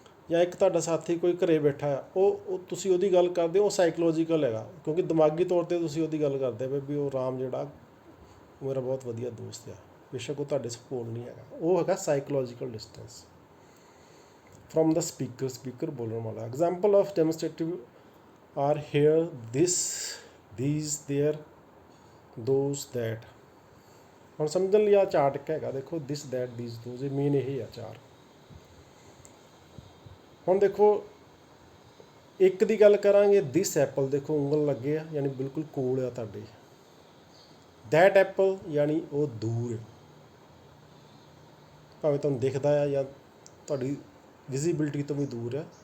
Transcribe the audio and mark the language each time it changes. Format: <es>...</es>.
<pa>ਜਾਂ ਇੱਕ ਤੁਹਾਡਾ ਸਾਥੀ ਕੋਈ ਘਰੇ ਬੈਠਾ ਹੈ, ਉਹ ਤੁਸੀਂ ਉਹਦੀ ਗੱਲ ਕਰਦੇ ਹੋ, ਉਹ ਸਾਈਕੋਲੋਜੀਕਲ ਹੈਗਾ, ਕਿਉਂਕਿ ਦਿਮਾਗੀ ਤੌਰ 'ਤੇ ਤੁਸੀਂ ਉਹਦੀ ਗੱਲ ਕਰਦੇ ਪਏ ਵੀ ਉਹ ਰਾਮ ਜਿਹੜਾ ਮੇਰਾ ਬਹੁਤ ਵਧੀਆ ਦੋਸਤ ਆ, ਬੇਸ਼ੱਕ ਉਹ ਤੁਹਾਡੇ ਕੋਲ ਨਹੀਂ ਹੈਗਾ, ਉਹ ਹੈਗਾ</pa> <en>psychological distance from the speaker,</en> <pa>ਬੋਲਣ ਵਾਲਾ।</pa> <en>Example of demonstrative are here, this, these, there, those, that।</en> <pa>ਹੁਣ ਸਮਝਣ ਲਈ ਆ ਚਾਰਟ ਇੱਕ ਹੈਗਾ, ਦੇਖੋ this, that, these, those, ਇਹ ਮੇਨ ਇਹ ਆ ਚਾਰ। ਹੁਣ ਦੇਖੋ ਇੱਕ ਦੀ ਗੱਲ ਕਰਾਂਗੇ, this apple, ਦੇਖੋ ਉਂਗਲ ਲੱਗੇ ਆ ਯਾਨੀ ਬਿਲਕੁਲ ਕੋਲ ਆ ਤੁਹਾਡੇ। that apple ਯਾਨੀ ਉਹ ਦੂਰ, ਭਾਵੇਂ ਤੁਹਾਨੂੰ ਦਿਖਦਾ ਆ ਜਾਂ ਤੁਹਾਡੀ ਵਿਜ਼ੀਬਿਲਟੀ ਤੋਂ ਵੀ ਦੂਰ ਆ।</pa>